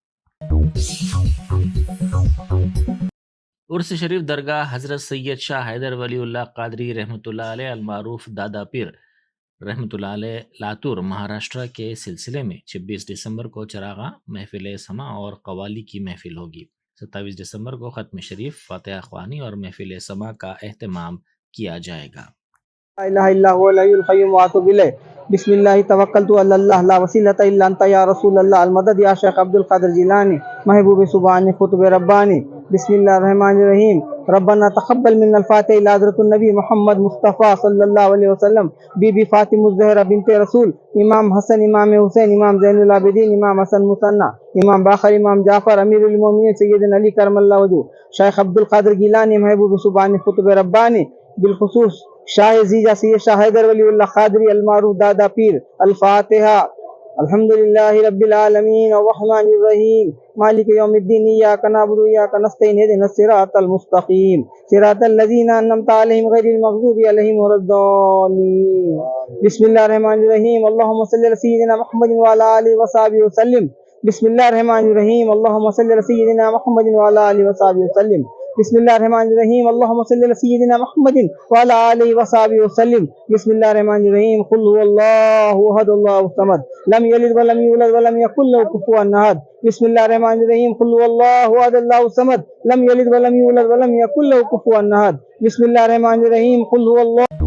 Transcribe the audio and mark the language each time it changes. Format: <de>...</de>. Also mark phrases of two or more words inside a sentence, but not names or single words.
<hi>उर्स शरीफ दरगाह हजरत सैयद शाह हैदर वलीउल्लाह कादरी रहमतुल्लाह अलैह अलमारूफ दादा पीर रहमतुल्लाह अलैह लातूर महाराष्ट्र के सिलसिले में 26 दिसंबर को चरागा महफिल समा और कवाली की महफिल होगी। 27 दिसंबर को ख़त्म शरीफ फातिहा ख्वानी और महफिल समा का एहतमाम किया जाएगा।</hi> <ar>بسم الله توكلت الله لا وسيلة إلا أنت يا رسول الله المدد يا شيخ عبد القادر جيلاني محبوب سبحاني قطب رباني بسم الله الرحمن الرحيم ربنا تقبل منا الفاتحة إلى حضرة النبي محمد مصطفى صلى الله عليه وسلم بيبي فاطمة الزهراء بنت رسول إمام حسن إمام حسين إمام زين العابدين إمام حسن مثنى إمام باقر إمام جعفر أمير المؤمنين سيدنا علي كرم الله وجهه شيخ عبد القادر جيلاني محبوب سبحاني قطب رباني بالخصوص شاه جيجا سيد شاه حيدر ولي الله قادري المعروف دادا پير الفاتحة الحمد لله رب العالمين الرحمن الرحيم مالك يوم الدين إياك نعبد وإياك نستعين اهدنا الصراط المستقيم صراط الذين أنعمت عليهم غير المغضوب عليهم ولا الضالين بسم الله الرحمن الرحيم اللهم صل على سيدنا محمد وعلى آله وصحبه وسلم بسم الله الرحمن الرحيم اللهم صل على سيدنا محمد وعلى آله وصحبه وسلم بسم الله الرحمن الرحيم اللهم صل على سيدنا محمد وعلى آله وصحبه وسلم بسم الله الرحمن الرحيم قل هو الله أحد الله الصمد لم يلد ولم يولد ولم يكن له كفوا أحد بسم الله الرحمن الرحيم قل هو الله أحد الله الصمد لم يلد ولم يولد ولم يكن له كفوا أحد بسم الله الرحمن الرحيم قل هو الله.</ar>